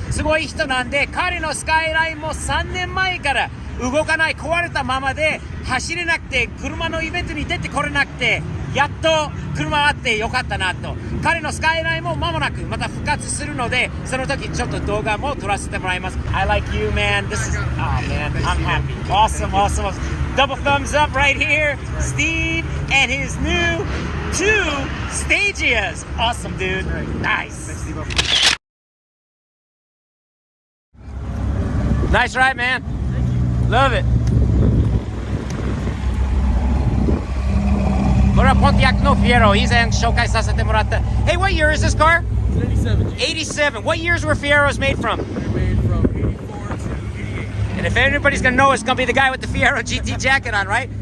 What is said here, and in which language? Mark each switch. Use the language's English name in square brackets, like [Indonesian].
[Japanese] すごい人なんで、彼のスカイラインも3年前から動かない、壊れたままで走れなくて、車のイベントに出てこれなくて、やっと車あってよかったなと。彼のスカイラインも間もなくまた復活するので、その時ちょっと動画も撮らせてもらいます。 [English] I like you, man. This is, oh man, I'm happy. Awesome, awesome, awesome. Double thumbs up right here. Steve and his new 2 Stagias. Awesome, dude. Nice. Nice ride, man. Love it. [Japanese] これはポンティアックのフィエロ、以前紹介させてもらった。 [English] Hey, what year is this car? 87. 87. What years were Fieros made from? They're made from 84 to 88. And if anybody's gonna know, it's gonna be the guy with the Fiero GT jacket on, right?